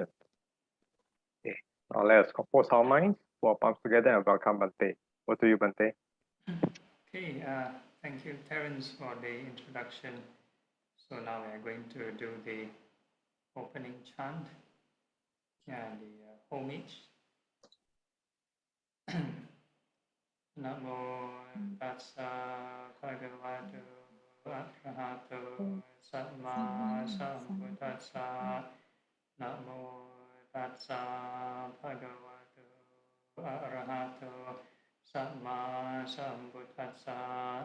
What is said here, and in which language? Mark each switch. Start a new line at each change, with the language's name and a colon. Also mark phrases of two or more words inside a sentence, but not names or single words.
English: Okay, now let us compose our minds, put our palms together and welcome Bante. Over to you, Bante. Okay, thank you, Terence, for the introduction. So now we are going to do the opening chant and the homage.
Pali: Namo tassa bhagavato arahato samma sambuddhassa. Namo tassa bhagavato arahato samma sambuddhassa.